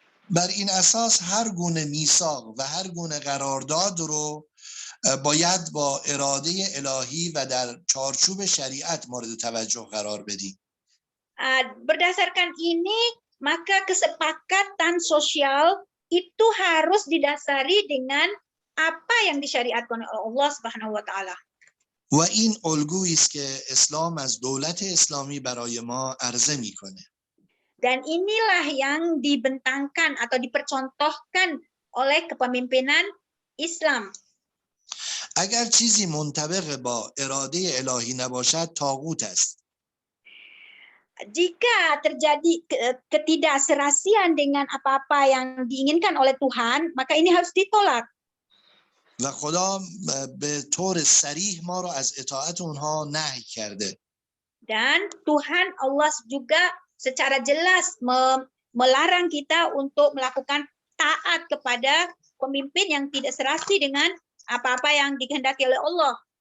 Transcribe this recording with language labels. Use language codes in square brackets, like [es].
[fa] بر این اساس هر گونه میثاق و هر گونه قرارداد رو باید با اراده الهی و در چارچوب شریعت مورد توجه قرار بدیم. [id] Berdasarkan ini, maka kesepakatan sosial itu harus didasari dengan apa yang disyariatkan oleh Allah Subhanahu wa taala. [fa] و این الگویی است که اسلام از دولت اسلامی برای ما عرضه میکنه. [id] Dan inilah yang dibentangkan atau dipercontohkan oleh kepemimpinan Islam. [fa] اگر چیزی منطبق با اراده الهی نباشد طاغوت است. [id] Jika terjadi ketidakserasian dengan apa-apa yang diinginkan oleh Tuhan, maka ini harus ditolak. [fa] و خدا به طور صریح ما را از اطاعت اونها نهی کرده. [id] Dan Tuhan Allah juga secara jelas melarang kita untuk melakukan taat kepada pemimpin yang tidak serasi dengan apa-apa yang dikehendaki oleh Allah.